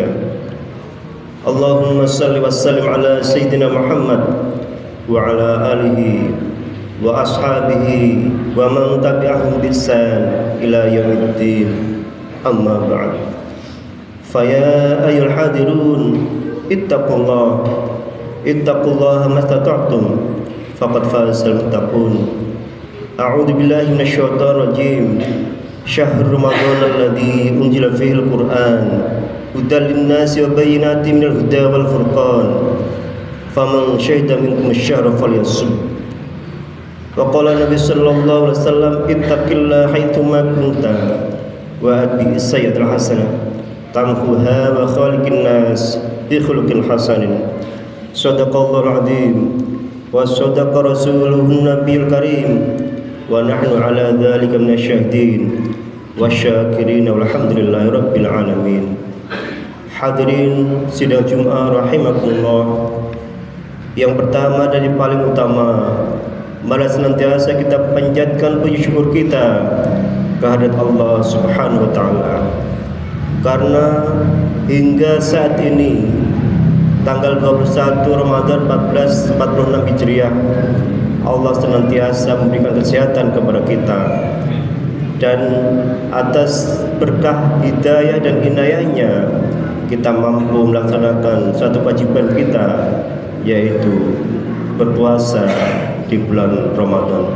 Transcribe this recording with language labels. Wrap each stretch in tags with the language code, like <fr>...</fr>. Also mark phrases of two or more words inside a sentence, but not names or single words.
<ar>اللهم صل وسلم على سيدنا محمد وعلى آله وأصحابه ومن تبعهم بإحسان إلى يوم الدين. أما بعد. فيا أيها الحاضرون اتقوا الله ما استطعتم فقد فاز المتقون. أعوذ بالله من الشيطان الرجيم. شهر رمضان الذي أنزل فيه القرآن هدى للناس وبينات من الهدى والفرقان فمن شهد منكم الشهر فليصمه. وقال النبي صلى الله عليه وسلم اتق الله حيثما كنت وأتبع السيئة الحسنة تمحها وخالق الناس بخلق حسن. صدق الله العظيم وصدق رسوله النبي الكريم ونحن على ذلك من الشاهدين والشاكرين والحمد لله رب العالمين.</ar> <id>Hadirin sidang Jumat rahimakumullah. Yang pertama dan yang paling utama, mari senantiasa kita panjatkan puji syukur kita kehadirat Allah</id> <ar>سبحانه وتعالى.</ar> <id>Karena hingga saat ini tanggal 21 Ramadan 1446 Hijriah, Allah senantiasa memberikan kesehatan kepada kita, dan atas berkah hidayah dan inayahnya kita mampu melaksanakan satu kewajiban kita, yaitu berpuasa di bulan Ramadan.</id>